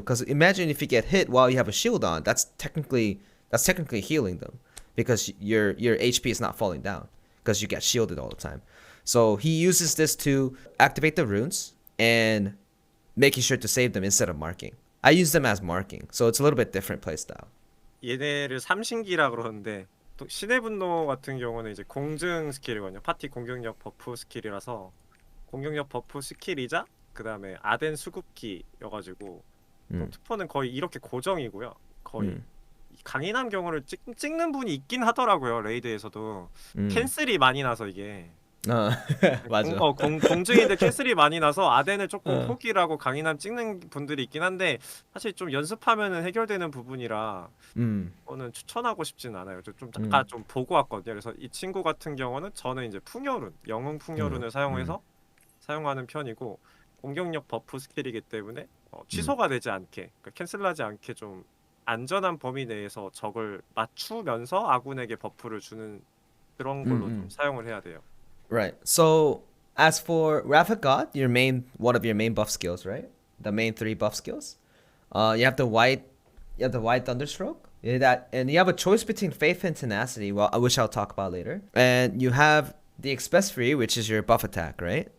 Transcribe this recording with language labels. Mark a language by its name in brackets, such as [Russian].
[English] Because imagine if you get hit while you have a shield on, that's technically healing them, because your HP is not falling down because you get shielded all the time. So he uses this to activate the runes and making sure to save them instead of marking. I use them as marking, so it's a little bit different playstyle. [Korean] 얘네를 삼신기라 그러는데 또 신의 분노 같은 경우는 이제 공증 스킬이거든요. 파티 공격력 버프 스킬이라서 공격력 버프 스킬이자 그 다음에 아덴 수급기여가지고 투포는 거의 이렇게 고정이고요. 거의 강인한 경우를 찍는 분이 있긴 하더라고요. 레이드에서도 캔슬이 많이 나서 이게 맞아. 공중인데 캔슬이 많이 나서 아덴을 조금 포기를 하고 강인함 찍는 분들이 있긴 한데 사실 좀 연습하면은 해결되는 부분이라 저는 추천하고 싶진 않아요. 좀 잠깐 좀 보고 왔거든요. 그래서 이 친구 같은 경우는 저는 이제 풍요룬, 영웅 풍요룬을 사용해서 사용하는 편이고 공격력 버프 스킬이기 때문에 취소가 되지 않게, 그러니까 캔슬하지 않게 좀 안전한 범위 내에서 적을 맞추면서 아군에게 버프를 주는 그런 걸로 좀 사용을 해야 돼요. [English] Right. So as for Wrath of God, one of your main buff skills, right? The main 3 buff skills. You have the white Thunderstroke. And you have a choice between Faith and Tenacity, which I'll talk about later. And you have the Express Free, which is your buff attack, right?